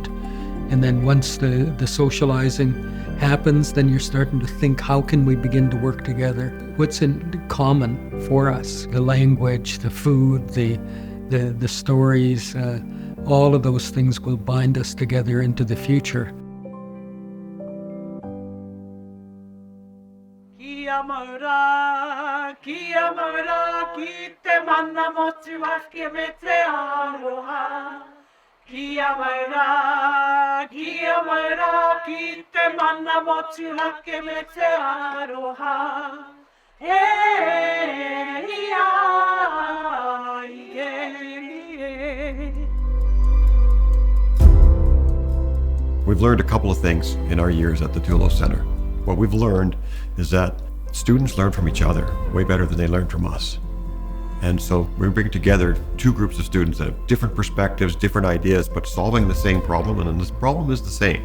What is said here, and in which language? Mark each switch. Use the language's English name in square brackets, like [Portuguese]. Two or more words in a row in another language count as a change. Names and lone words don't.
[English] And then once the socializing happens, then you're starting to think, how can we begin to work together? What's in common for us? The language, the food, the stories, all of those things will bind us together into the future. [Māori] Kia maura, ki te mana motu ake me te aroha. Kia maura, ki te mana motu ake me te aroha. He, ia, ie. [English] We've learned a couple of things in our years at the Tulo Center. What we've learned is that students learn from each other way better than they learn from us. And so we bring together two groups of students that have different perspectives, different ideas, but solving the same problem, and this problem is the same.